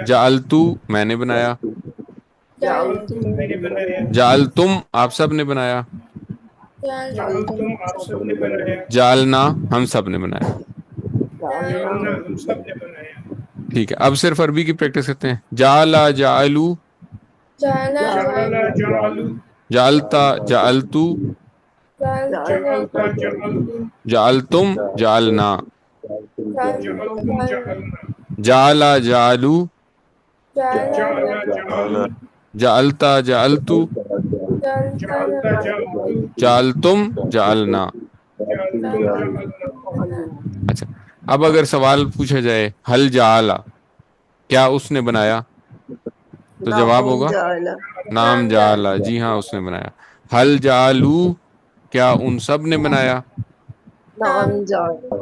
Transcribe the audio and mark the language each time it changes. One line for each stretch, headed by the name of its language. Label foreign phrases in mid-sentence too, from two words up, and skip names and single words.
Urdu: جالتو میں نے بنایا، جالتو میں نے بنایا، جالتم آپ سب نے بنایا، جالتم آپ سب نے بنایا، جالنا ہم سب نے بنایا. جالنا ہم سب نے بنایا. ٹھیک ہے، اب صرف عربی کی پریکٹس کرتے ہیں.
Arabic: جالا جالو، جالا جالو، جالو، جالتا جالتو، جالتا جالتا جالتو، جالتم جالنا، جالتم جالنا، جالا جالو، جالا جالا جالو، جالتا جالتو، جالتا جالتو، جالتم جالنا. جالتم جالنا.
Urdu: اچھا، اب اگر سوال پوچھا جائے
Arabic: حل جالا
Urdu: کیا اس نے بنایا، تو جواب
Arabic: نام
Urdu: ہوگا
Arabic: جالا نام جالا،
Urdu: جی ہاں اس نے بنایا.
Arabic: حل جالو
Urdu: کیا ان سب نے بنایا،
Arabic: نام جالا